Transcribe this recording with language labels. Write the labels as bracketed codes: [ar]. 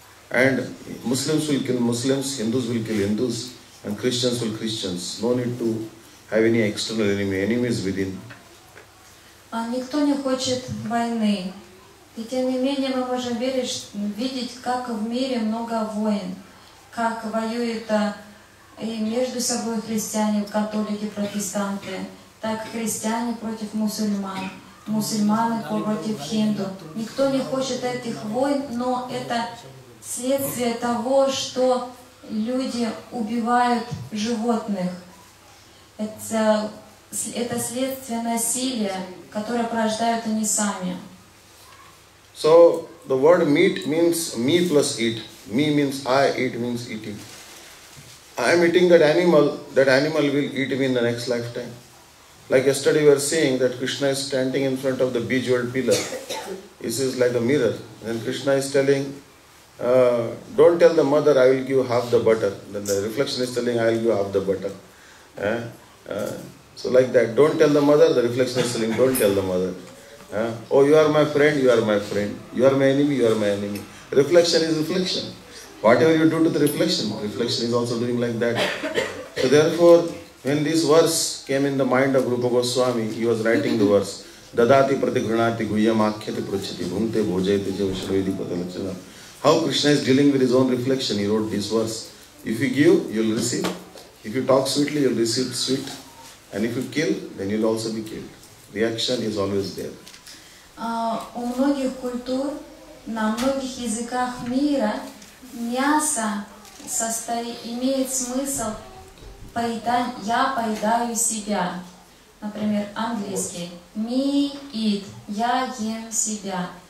[en] And Muslims will kill Muslims, Hindus will kill Hindus, and Christians will Christians. No need to have any external enemy. Enemy is within. [ru] Никто не хочет войны. И тем не менее мы можем видеть, как в мире много войн, как воюют и между собой христиане, католики, протестанты, так христиане против мусульман, мусульманы против хинду. Никто не хочет этих войн, но это следствие того, что люди убивают животных. Это следствие насилия, которое порождают они сами. [en] So the word meat means me plus eat. Me means I, eat means eating. I am eating that animal will eat me in the next lifetime. Like yesterday we were saying that Krishna is standing in front of the bejeweled pillar. This is like a mirror. And Krishna is telling, don't tell the mother I will give half the butter. Then the reflection is telling I will give half the butter. So like that, don't tell the mother, the reflection is telling don't tell the mother. Oh, you are my friend, you are my friend. You are my enemy, you are my enemy. Reflection is reflection. Whatever you do to the reflection is also doing like that. So therefore, when this verse came in the mind of Rupa Goswami, he was writing the verse. [sa] Dadati pratigranati guhyam akhyati prachati bhunte bhojayate javashravedi patalachana. [en] How Krishna is dealing with his own reflection, he wrote this verse. If you give, you will receive. If you talk sweetly, you will receive sweet. And if you kill, then you will also be killed. Reaction is always there. [ru] У многих культур, на многих языках мира мясо имеет смысл «я поедаю себя». Например, английский [en] «me eat» [ru] – «я ем себя».